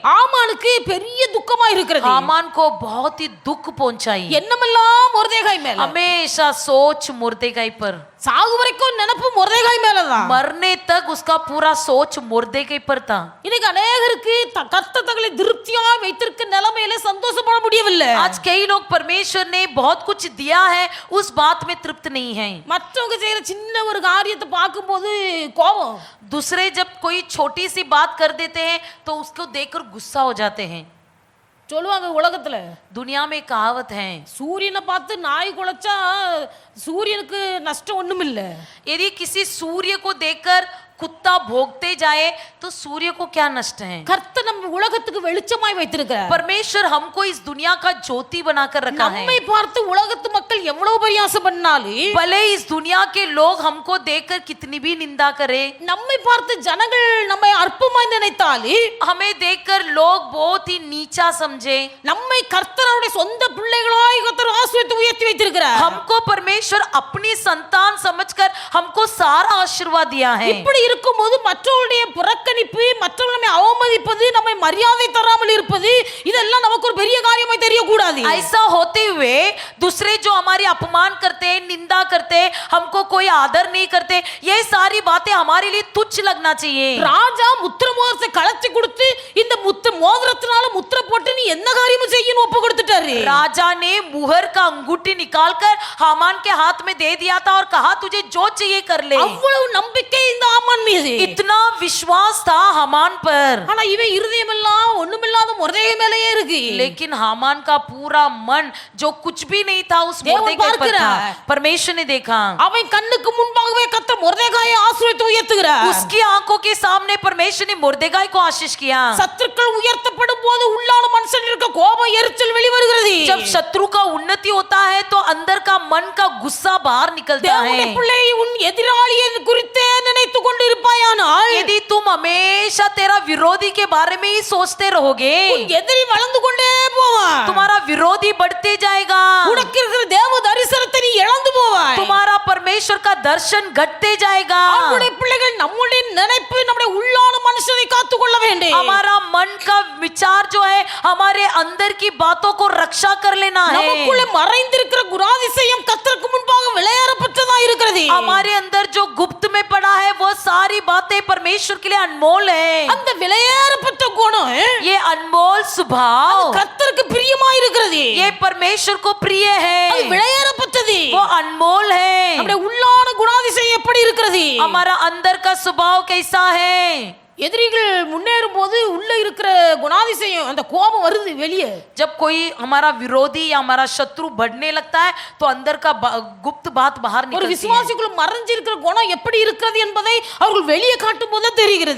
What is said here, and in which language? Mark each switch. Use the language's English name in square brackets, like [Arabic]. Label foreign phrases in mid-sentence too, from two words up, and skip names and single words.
[Tamil] ஆமானுக்கு பெரிய துக்கமா இருக்கிறது. [Hindi] हामान को बहुत ही दुख पहुंचाई. [Tamil] என்னமெல்லாம் மொர்தெகாய் மேல, [Hindi] हमेशा सोच मुर्देगाई पर. [Tamil] சாகு வரைக்கும் நினைப்பு மொர்தெகாய் மேலதான். [Hindi] मरने तक उसका पूरा सोच मुर्देगाई पर था. [Tamil] இன்னைக்கு அநேகருக்கு கர்த்தர் தங்களை திருப்தியா வைத்திருக்க நிலைமையில சந்தோஷப்பட முடியவில்லை. [Hindi] आज कई लोग परमेश्वर ने बहुत कुछ दिया है, उस बात में तृप्त नहीं है. [Tamil] மற்றவங்க செய்யற சின்ன ஒரு காரியத்தை பார்க்கும்போது கோபம், [Hindi] दूसरे जब कोई छोटी सी बात कर देते हैं तो उसको देखकर गुस्सा हो जाते हैं. [Tamil] சொல்லுவாங்க உலகத்துல, [Hindi] दुनिया में कहावत है, [Tamil] சூரியனை பார்த்து நாய் குலைச்சா சூரியனுக்கு நஷ்டம் ஒண்ணும் இல்ல. [Hindi] यदि किसी सूर्य को देखकर कुत्ता भोगते जाए तो सूर्य को क्या नष्ट है. [Tamil] கர்த்தர் நம்ம உலகத்துக்கு வெளிச்சமாய் வைத்திருக்கிறார். [Hindi] परमेश्वर हमको इस दुनिया का ज्योति बनाकर रखा है. [Tamil] நம்மை பார்த்து உலகத்து மக்கள் எவ்வளவு பரியாசம் பண்ணாலும், [Hindi] भले इस दुनिया के लोग हमको देखकर कितनी भी निंदा करे, [Tamil] நம்மை பார்த்து ஜனங்கள் நம்மை அற்பமாய் நினைத்தாலும், [Hindi] हमें देखकर लोग बहुत ही नीचा समझे, [Tamil] நம்மை கர்த்தருடைய சொந்த பிள்ளைகளாய் கர்த்தர் ஆசீர்வதித்து உயர்த்தி வைத்திருக்கிறார். [Hindi] हमको परमेश्वर अपनी संतान समझकर हमको सारा आशीर्वाद दिया है. [Tamil] இப்படி இருக்கும்போது மற்றவருடைய புறக்கணிப்பு, மற்றவர்கள் நம்மை அவமதிப்பது, நம்மை மரியாதை தராமல் இருப்பது, இதெல்லாம் நமக்கு ஒரு பெரிய காரியமாய் தெரியக்கூடாது. [Hindi] ऐसा होते हुए दूसरे जो हमारी अपमान करते हैं, निंदा करते हैं, हमको कोई आदर नहीं करते, ये सारी बातें हमारे लिए तुच्छ लगना चाहिए. [Tamil] ராஜா முத்திர மோதிரத்தை கலத்தி கொடுத்து இந்த மோதிரத்தினால முத்திர போட்டு நீ என்ன காரியமும் செய்யணும் ஒப்பு கொடுத்துட்டாரு. [Hindi] राजा ने मुहर का अंगूठी निकालकर हामान के हाथ में दे दिया था और कहा तुझे जो चाहिए कर ले. [Tamil] அவ்வளவு நம்பிக்கை இந்த ஆமான் மீது, [Hindi] इतना विश्वास था हामान पर. [Tamil] ஆனா இவன் இருதயம் எல்லாம் ஒண்ணுமில்லாத மொர்தெகாய் மேலேயே இருக்கு. [Hindi] लेकिन हामान का पूरा मन जो कुछ भी नहीं था उस मुर्देगाई पर था. परमेश्वर ने देखा, [Tamil] அவன் கண்ணுக்கு முன்பாகவே கர்த்தர் மொர்தெகாயை ஆசீர்வதித்து உயர்த்துகிறார். [Hindi] उसकी आंखों के सामने परमेश्वर ने मुर्देगाई को आशीष किया. [Tamil] சத்துருக்கள் உயர்த்தப்படும் போது உள்ளான மனுஷன் இருக்க கோபம், எரிச்சல் வெளிவருகிறது. [Hindi] जब शत्रु का उन्नति होता है तो अंदर का मन का गुस्सा बाहर निकलता [Tamil] தேவனுடைய [Hindi] है. [Tamil] பிள்ளை உன் எதிராளியை குறித்தே நினைத்துக் கொண்டு இருப்பாயானால், [Hindi] यदि तुम हमेशा तेरा विरोधी के बारे में ही सोचते रहोगे, [Tamil] உன் எதிரி வளர்ந்து கொண்டே போவான். [Hindi] तुम्हारा विरोधी बढ़ते जाएगा. [Tamil] உனக்கு இருக்கிற தேவ தரிசனத்தை நீ இழந்து போவாய். [Hindi] तुम्हारा परमेश्वर का दर्शन घटते जाएगा. [Tamil] அவருடைய பிள்ளைகள் நம்முடைய நினைப்பு, நம்முடைய உள்ளான மனுஷனை காத்துக்கொள்ள வேண்டும். [Hindi] हमारा मन का विचार जो है हमारे अंदर की बातों को रक्षा कर लेना है. [Tamil] நமக்குள்ளே மறைந்திருக்கிற குணாதிசயம் கர்த்தருக்கு முன்பாக விளையாடப்பட்டதா இருக்கிறது. [Hindi] हमारे अंदर जो गुप्त में पड़ा है वो सारी बातें परमेश्वर के लिए अनमोल है. [Tamil] அந்த விளையாடப்பட்ட குணம் [Hindi] ये अनमोल स्वभाव [Tamil] கர்த்தருக்கு பிரியமா இருக்கிறது. [Hindi] ये परमेश्वर को प्रिय [Tamil] அது [Hindi] है. [Tamil] விளையாடப்பட்டது. [Hindi] वो अनमोल है. [Tamil] நம்முடைய உள்ளான குணாதிசயம் எப்படி இருக்கிறது? [Hindi] हमारा अंदर का स्वभाव कैसा है? [Tamil] எதிரிகள் முன்னேறும் போது உள்ள இருக்கிற குணாதிசயம், அந்த கோபம் வருது வெளியே. [Hindi] जब कोई हमारा विरोधी या हमारा शत्रु बढ़ने लगता है तो अंदर का गुप्त बात बाहर [Tamil] ஒரு [Hindi] निकलती है. [Tamil] விசுவாசிக்குள்ள மறைஞ்சிருக்கிற குணம் எப்படி இருக்கிறது என்பதை அவர்கள் வெளியே காட்டும் போது தெரிகிறது.